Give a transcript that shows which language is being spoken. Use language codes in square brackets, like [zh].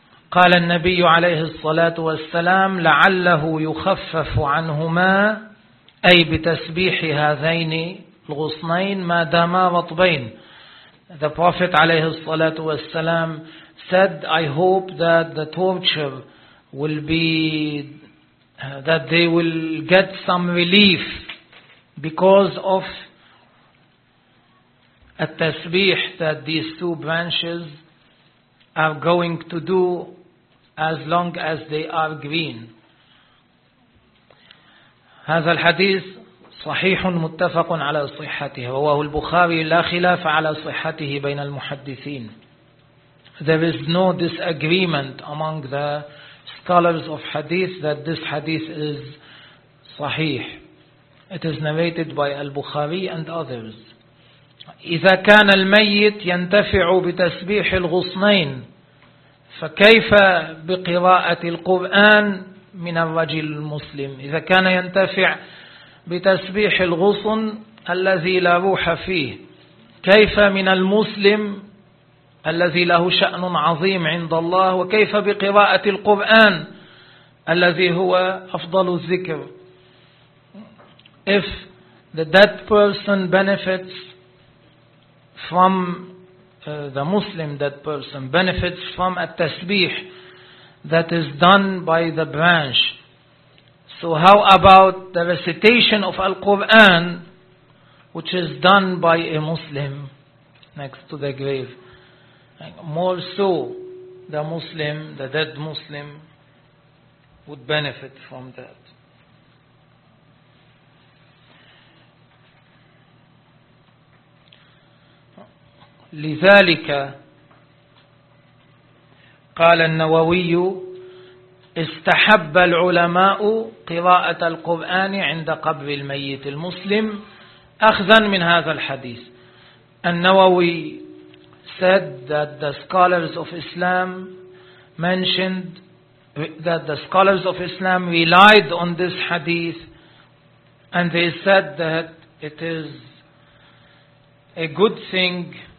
[ar] قال النبي عليه الصلاة والسلام لعله يخفف عنهما أي بتسبيح هذين الغصنين ما داما رطبين. [en] The Prophet [ar] عليه الصلاة والسلام [en] said, I hope that the torture will be, that they will get some relief because of التسبيح that these two branches are going to do as long as they are green. [ar] هذا الحديث صحيح متفق على صحته رواه البخاري لا خلاف على صحته بين المحدثين. [en] There is no disagreement among the scholars of hadith that this hadith is صحيح. It is narrated by Al-Bukhari and others. [ar] إذا كان الميت ينتفع بتسبيح الغصنين فكيف بقراءة القرآن من الرجل المسلم. إذا كان ينتفع بتسبيح الغصن الذي لا روح فيه كيف من المسلم الذي له شأن عظيم عند الله وكيف بقراءة القرآن الذي هو أفضل الذكر. [en] If the dead person benefits from the Muslim, that person benefits from a tasbih that is done by the branch. So how about the recitation of Al-Quran which is done by a Muslim next to the grave? More so, the Muslim, the dead Muslim would benefit from that. [ar] لذلك قال النووي استحب العلماء قراءة القرآن عند قبر الميت المسلم أخذا من هذا الحديث. [en] النووي said that the scholars of Islam mentioned that the scholars of Islam relied on this hadith and they said that it is a good thing